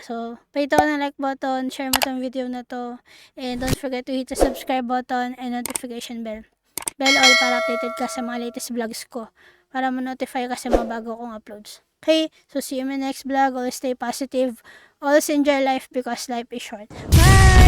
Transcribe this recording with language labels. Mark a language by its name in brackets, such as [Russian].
[English] So, [Filipino] pahito ko ng [English] like button, share [Filipino] mo tong video na to, [English] and don't forget to hit the subscribe button and notification bell. Bell all [Filipino] para updated ka sa mga latest vlogs ko. Para ma-notify ka sa mga bago kong uploads. [English] Okay, so see you in my next vlog. Always stay positive. Always enjoy life because life is short. Bye!